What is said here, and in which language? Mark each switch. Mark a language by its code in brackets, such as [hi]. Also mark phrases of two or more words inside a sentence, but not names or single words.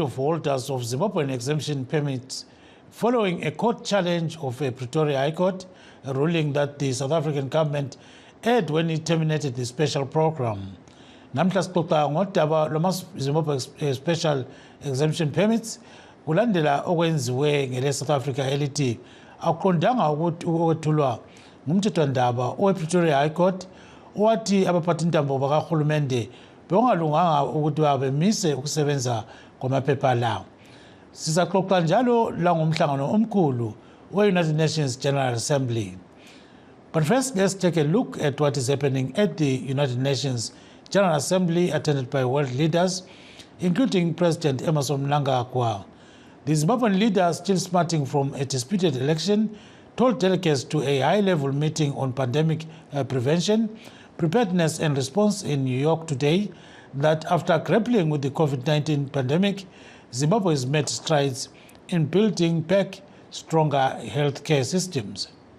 [en] of holders of Zimbabwean exemption permits following a court challenge of a Pretoria High Court, a ruling that the South African government had when it terminated the special program. [nd] Namhla sixoxa ngodaba lwama-Zimbabwe [en] special exemption permits [nd] kulandela okwenziwe ngele South Africa elithi akuqondanga ukuthi ukwethulwa ngumthethwandaba owe-Pretoria High Court owathi abaphathintambo bakahulumende bengalunganga ukuthi babemise ukusebenza kwamaphepha lawo. Sizaxoxa njalo la ngomhlangano omkhulu we-United Nations General Assembly. [en] But first, let's take a look at what is happening at the United Nations General Assembly attended by world leaders, including President Emmerson Mnangagwa. The Zimbabwean leader, still smarting from a disputed election, told delegates to a high-level meeting on pandemic prevention, preparedness and response in New York today that after grappling with the COVID-19 pandemic, Zimbabwe has made strides in building back stronger healthcare systems.